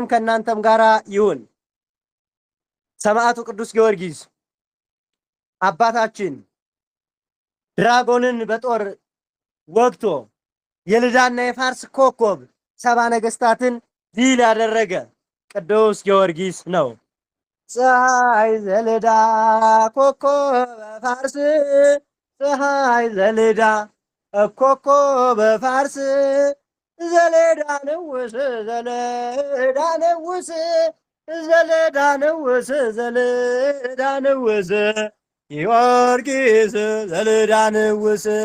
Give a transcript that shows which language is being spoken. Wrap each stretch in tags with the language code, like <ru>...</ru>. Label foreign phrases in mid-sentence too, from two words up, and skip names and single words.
<am>ከእናንተም ጋር ይሁን። ሰማዕቱ ቅዱስ ጊዮርጊስ አባታችን ድራጎንን በጦር ወግቶ የልዳና የፋርስ ኮከብ 70 ነገሥታትን ድል ያደረገ ቅዱስ ጊዮርጊስ ነው።</am> <gez>ፀሐይ ዘልዳ ኮከበ ፋርስ ፀሐይ ዘልዳ ኮከበ ፋርስ ዘለዳ ንውስ ዘለዳ ንውስ ዘለዳ ንውስ ዘለዳ ንውስ ጊዮርጊስ ዘለዳ ንውስ</gez>